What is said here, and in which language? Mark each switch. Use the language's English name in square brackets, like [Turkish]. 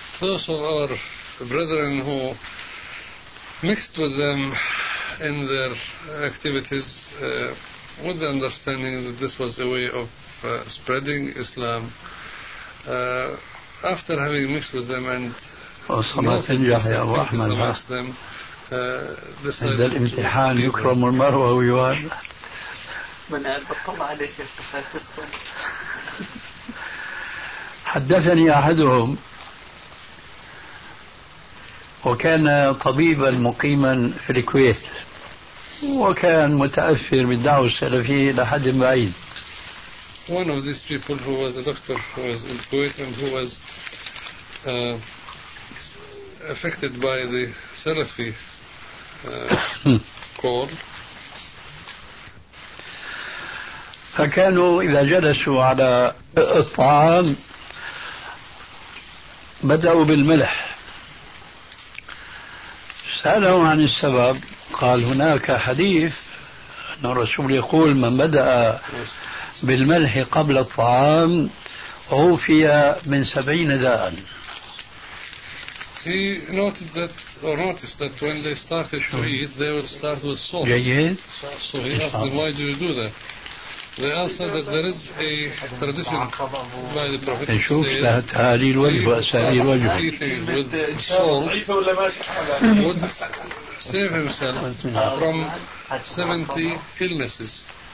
[English] Those of our brethren who mixed with them in their activities with the understanding that this was a way of spreading Islam, after having mixed with them and amongst them, [Arabic] عند الامتحان يكرم المرء ويوالى. من قال بطلع عليه حدثني أحدهم وكان طبيبا مقيما في الكويت، وكان متأثر بالدعوة السلفية لحد بعيد. [English] One of these people who was a doctor who was in Kuwait and who was affected by the Salafi call. [Arabic] فكانوا إذا جلسوا على الطعام بدأوا بالملح. سألهم عن السبب، قال هناك حديث أن الرسول يقول من بدأ بالملح قبل الطعام عوفي من 70 داء. [English] He noted that, or noticed that when they started to eat, they would start with salt. So he asked them, why do you do that? They answered that there is a tradition by the Prophet to say that eating with salt would save himself from 70 illnesses.